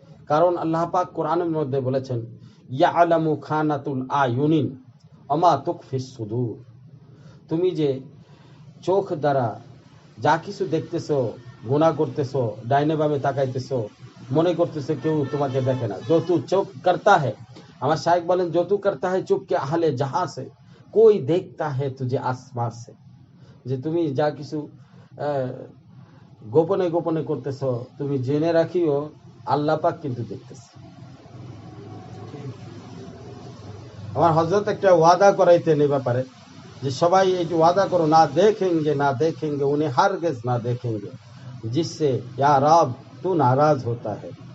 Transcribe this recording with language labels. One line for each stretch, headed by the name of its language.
Bangla: কারণ আল্লাহ পাক কোরআনের মধ্যে বলেছেন, ইয়ালামু খানাতুল আয়ুনিন ওমা তুখফিস সুদূর। তুমি যে চোখ দ্বারা যা কিছু দেখতেছো, গুনাহ করতেছো, ডাইনে বামে তাকাইতেছো, মনে করতেছো কেউ তোমাকে দেখে না।
Hindi: जो तू चुप करता है,
Bangla: আমার শায়েখ বলেন,
Hindi: जो तू करता है चुप के अहले जहां से कोई देखता है तुझे आसमान से।
Bangla: যে তুমি যা কিছু গোপনে গোপনে করতেছো, তুমি জেনে রাখিও আল্লাহ পাক কিন্তু দেখতেছে। আমার হযরত একটা ওয়াদা করাইতেন এই ব্যাপারে, যে সবাই এই যে ওয়াদা করো, না
Hindi: देखेंगे उन्हें हरगिज ना देखेंगे जिससे या रब तू नाराज होता है।